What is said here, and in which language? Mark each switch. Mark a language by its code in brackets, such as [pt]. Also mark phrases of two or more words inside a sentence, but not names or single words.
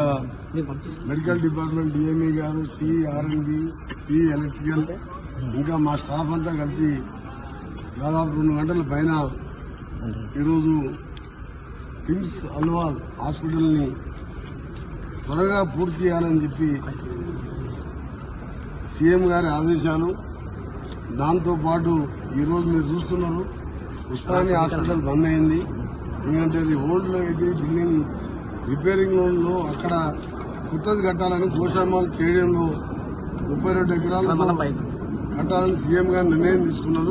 [en] medical department [te] డీఎంఈ గారు సీ ఆర్అండ్బీ సీ ఎలక్ట్రికల్ ఇంకా మా స్టాఫ్ అంతా కలిసి दादाపు 2 గంటల పైన ఈరోజు కిమ్స్ అల్వాల్ హాస్పిటల్ ని త్వరగా పూర్తి చేయాలని చెప్పి సీఎం గారి ఆదేశాలు దాంతో పాటు ఈరోజు మీరు చూస్తున్నారు ఉస్మానియా హాస్పిటల్ బంద్ అయింది ఎందుకంటే అది [en] old building [te] రిపేరింగ్ లో అక్కడ కొత్తది కట్టాలని గోశామాల్ స్టేడియంలో 32 ఎకరాలు కట్టాలని సీఎం గారు నిర్ణయం తీసుకున్నారు.